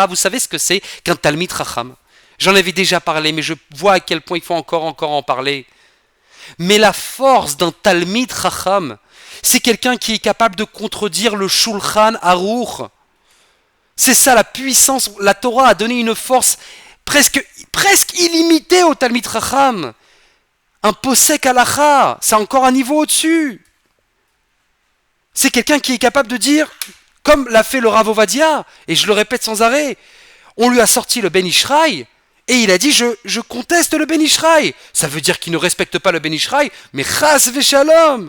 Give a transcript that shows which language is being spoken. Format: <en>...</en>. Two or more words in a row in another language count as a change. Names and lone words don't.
<fr>Vous savez ce que c'est qu'un</fr> <he>תלמיד חכם?</he> <fr>J'en avais déjà parlé, mais je vois à quel point il faut encore en parler. Mais la force d'un</fr> <he>תלמיד חכם,</he> <fr>c'est quelqu'un qui est capable de contredire le Shulchan Aruch. C'est ça la puissance. La Torah a donné une force presque illimitée au</fr> <he>תלמיד חכם.</he> <fr>Un</fr> <he>פוסק הלכה,</he> <fr>c'est encore un niveau au-dessus. C'est quelqu'un qui est capable de dire, comme l'a fait le Rav Ovadia, et je le répète sans arrêt, on lui a sorti le Ben Ishraï, et il a dit je conteste le Ben Ishraï. Ça veut dire qu'il ne respecte pas le Ben Ishraï, mais</fr> <he>חס ושלום.</he>